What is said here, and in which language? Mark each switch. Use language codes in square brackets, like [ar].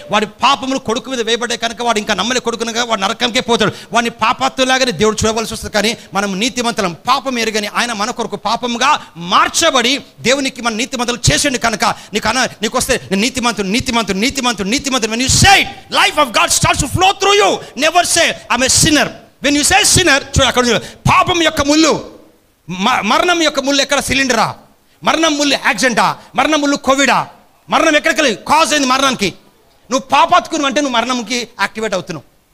[te] వాడి పాపములు కొడుకు మీద వేయబడ్డాయి కనుక వాడు ఇంకా నమ్మని కొడుకునగా వాడు నరకంకే పోతాడు. వాడిని పాపాత్తులాగానే దేవుడు చూడవలసి వస్తుంది. కానీ మనం నీతిమంతులం, పాపం ఎరుగని ఆయన మన కొరకు పాపముగా మార్చబడి దేవునికి మన నీతిమంతులు చేసిండు కనుక నీకు వస్తే నీతిమంతుడు నీతిమంతుడు నీతిమంతుడు నీతిమంతుడు. [en] When you say it, life of God starts to flow through you. Never say I'm a sinner. When you say sinner, [te] చూడు అక్కడ పాపం యొక్క ముళ్ళు, మరణం యొక్క ముళ్ళు ఎక్కడ? సిలిండరా? మరణం ముళ్ళు యాక్సిడెంటా? మరణం ముళ్ళు కోవిడా? మరణం ఎక్కడికి కాజ్ అయింది మరణానికి? నువ్వు పాపాత్కును అంటే నువ్వు మరణంకి యాక్టివేట్ అవుతున్నావు.